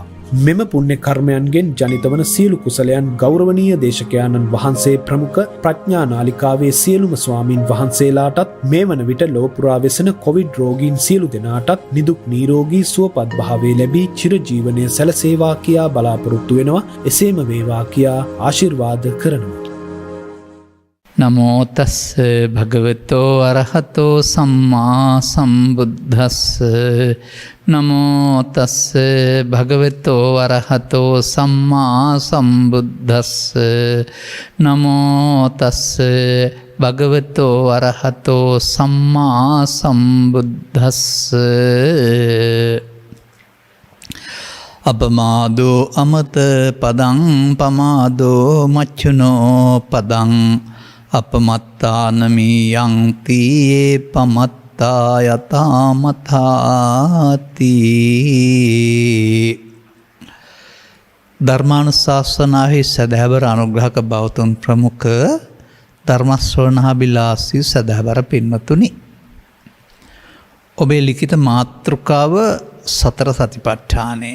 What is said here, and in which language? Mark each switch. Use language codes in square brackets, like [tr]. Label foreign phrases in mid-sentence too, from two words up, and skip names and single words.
[si] මෙම පුණ්‍ය කර්මයන්ගෙන් ජනිත වන සියලු කුසලයන් ගෞරවනීය දේශකයාණන් වහන්සේ ප්‍රමුඛ ප්‍රඥා නාලිකාවේ සියලුම ස්වාමින් වහන්සේලාටත් මේ වන විට ලොව පුරා වෙසෙන කොවිඩ් රෝගීන් සියලු දෙනාටත් නිදුක් නිරෝගී සුවපත් භාවය ලැබී චිරජීවනය සැලසේවා කියා බලාපොරොත්තු වෙනවා. එසේම වේවා කියා ආශිර්වාද කරනවා. [pi] නමෝ තස්ස භගවතෝ අරහතෝ සම්මා සම්බුද්දස්ස. නමෝ තස්ස භගවතෝ අරහතෝ සම්මා සම්බුද්දස්ස. නමෝ තස්ස භගවතෝ අරහතෝ සම්මා සම්බුද්දස්ස. අපමාදෝ අමත පදං පමාදෝ මච්චුනෝ පදං අපමත්තානමියං තී පමත්තා යතාමතාති. [si] ධර්මානුශාසනාවේ සදහවර අනුග්‍රහක බෞතුන් ප්‍රමුඛ ධර්මශ්‍රවණාබිලාසී සදහවර පින්වතුනි, ඔබේ ලිඛිත මාතෘකාව සතර සතිපට්ඨානය.